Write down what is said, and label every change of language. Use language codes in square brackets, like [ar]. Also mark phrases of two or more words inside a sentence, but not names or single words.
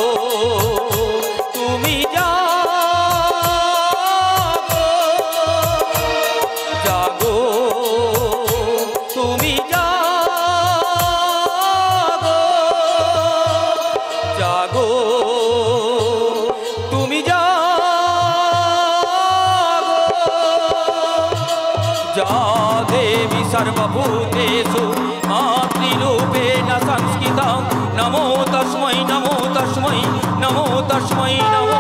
[bn] তুমি জাগো জাগো তুমি জাগো জাগো তুমি জাগো [sa] जा देवी सर्वभूतेषु मातृरूपेण संस्थिता नमो तस्मै नमो तस्मै नमो तस्मै नमो